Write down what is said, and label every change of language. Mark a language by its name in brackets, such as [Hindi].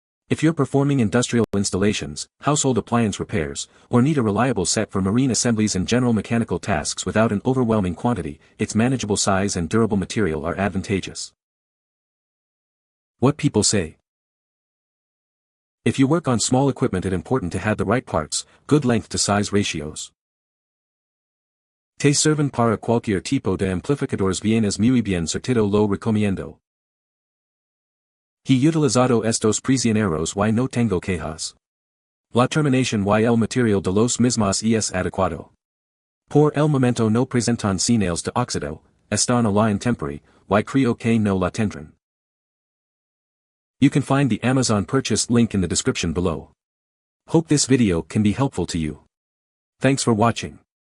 [English] If you're performing industrial installations, household appliance repairs, or need a reliable set for marine assemblies and general mechanical tasks without an overwhelming quantity, its manageable size and durable material are advantageous. What people say. If you work on small equipment, it's important to have the right parts, good length to size ratios. [Spanish] Te serven para cualquier tipo de amplificadores vienes muy bien surtido lo recomiendo. He utilizado estos prisioneros y no tengo quejas. La terminación y el material de los mismos es adecuado. Por el momento no presentan señales de oxido, están a la intemperie, y creo que no la tendrán. [English] You can find the Amazon purchase link in the description below. Hope this video can be helpful to you. Thanks for watching.